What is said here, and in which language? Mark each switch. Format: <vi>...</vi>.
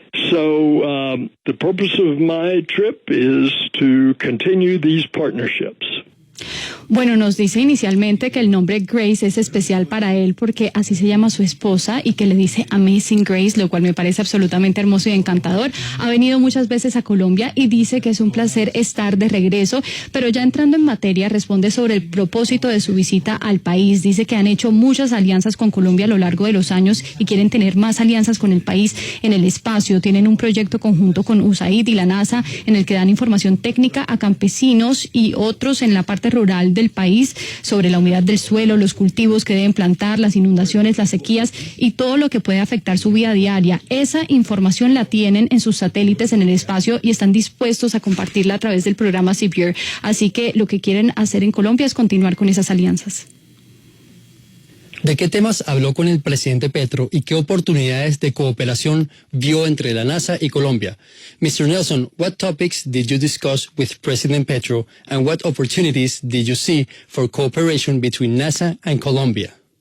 <en>So the purpose of my trip is to continue these partnerships.</en> <es>Bueno, nos dice inicialmente que el nombre Grace es especial para él porque así se llama su esposa y que le dice Amazing Grace, lo cual me parece absolutamente hermoso y encantador. Ha venido muchas veces a Colombia y dice que es un placer estar de regreso, pero ya entrando en materia responde sobre el propósito de su visita al país. Dice que han hecho muchas alianzas con Colombia a lo largo de los años y quieren tener más alianzas con el país en el espacio. Tienen un proyecto conjunto con USAID y la NASA en el que dan información técnica a campesinos y otros en la parte rural del país sobre la humedad del suelo, los cultivos que deben plantar, las inundaciones, las sequías y todo lo que puede afectar su vida diaria. Esa información la tienen en sus satélites en el espacio y están dispuestos a compartirla a través del programa Severe. Así que lo que quieren hacer en Colombia es continuar con esas alianzas. ¿De qué temas habló con el presidente Petro y qué oportunidades de cooperación vio entre la NASA y Colombia?</es> <en>Mr. Nelson, what topics did you discuss with President Petro and what opportunities did you see for cooperation between NASA and Colombia?</en>